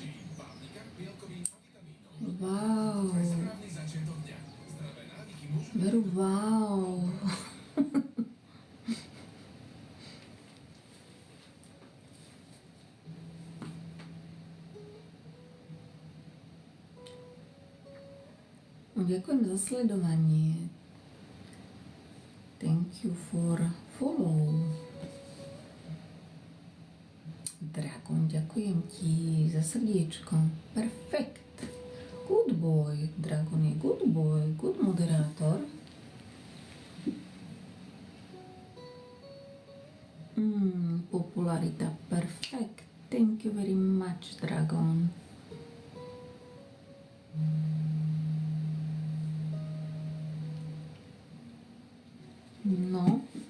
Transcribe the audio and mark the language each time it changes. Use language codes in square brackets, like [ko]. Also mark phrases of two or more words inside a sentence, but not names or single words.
[sk] Wow. Veru, wow. Ďakujem za sledovanie. [en] Thank you for follow. [sk] Dragon, ďakujem ti za srdiečko. Perfekt. [en] Good boy. Dragon je good boy. [sk] Good moderátor. Popularita. Perfekt. [en] Thank you very much, Dragon. [sk] No.